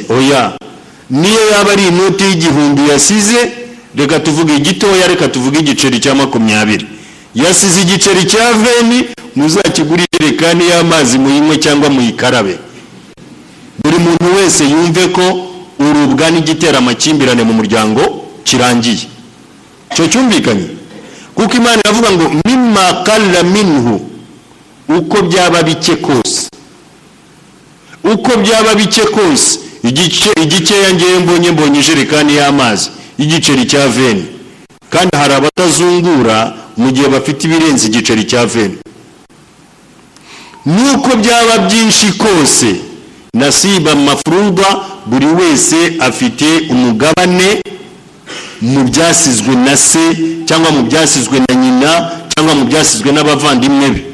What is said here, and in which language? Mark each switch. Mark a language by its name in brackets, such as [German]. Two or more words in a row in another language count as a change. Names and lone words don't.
[Kinyarwanda] Oya, niyo yaba ari inoti y'igihumbi yasize, reka tuvuge igitoya, reka tuvuge igiceri cya 20, yasize igiceri cya 20, muzakigurire ijerekani y'amazi muyinywe cyangwa muyikarabe. Buri muntu wese yumve ko urubwa n'igitera amakimbirane mu muryango kirangiye. Cyo cyumvikanye, kuko Imana iravuga ngo [Arabic] مما قل منه, [Kinyarwanda] uko byaba bike kose, uko byaba bike kose, igikeya ngewe mbonye ijerekani y'amazi y'igiceri cya veni, kandi hari abatazungura mu gihe bafite ibirenze igiceri cya veni. Nuko byaba byinshi kose, [Arabic] نصيبا مفروضا, [Kinyarwanda] buri wese afite umugabane mu byasizwe na se cyangwa mu byasizwe na nyina cyangwa mu byasizwe n'abavandimwe be.